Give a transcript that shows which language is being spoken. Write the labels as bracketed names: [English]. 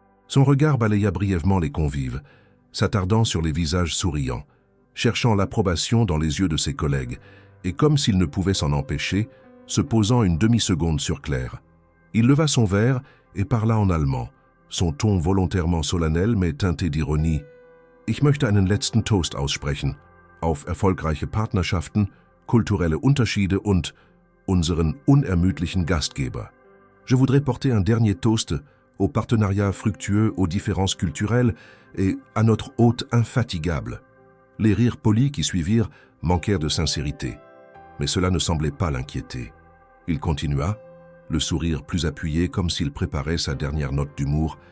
[French] Son regard balaya brièvement les convives, s'attardant sur les visages souriants, cherchant l'approbation dans les yeux de ses collègues, et comme s'il ne pouvait s'en empêcher, se posant une demi-seconde sur Claire. Il leva son verre et parla en allemand, son ton volontairement solennel mais teinté d'ironie. [German] « Ich möchte einen letzten Toast aussprechen, auf erfolgreiche Partnerschaften, kulturelle Unterschiede und unseren unermüdlichen Gastgeber. [French] Je voudrais porter un dernier toast au partenariat fructueux aux différences culturelles et à notre hôte infatigable. » Les rires polis qui suivirent manquèrent de sincérité, mais cela ne semblait pas l'inquiéter. Il continua, le sourire plus appuyé comme s'il préparait sa dernière note d'humour.